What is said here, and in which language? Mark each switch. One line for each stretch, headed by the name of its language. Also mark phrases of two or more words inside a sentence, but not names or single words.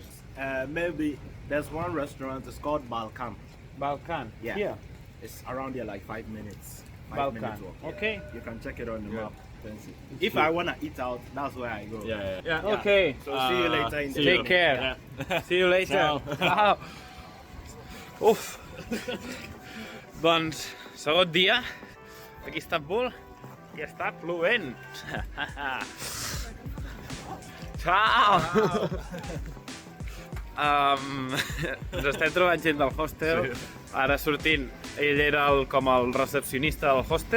English: Maybe there's one restaurant, it's called Balkan. Balkan. Yeah. Here. It's around there like 5 minutes. Balkan. Walk. Yeah. Okay. You can check it on the Yeah. map. Then see. If I wanna eat out, that's where I go. Yeah. Yeah. Okay. So see you later in the Take care. See you later. Ciao. Ciao. Uf.
Catalan: Doncs, segon dia, aquí a Istanbul, i està plovent. Ciao. Ens estem trobant gent del hostel, ara sortint, ell era com el recepcionista del hostel,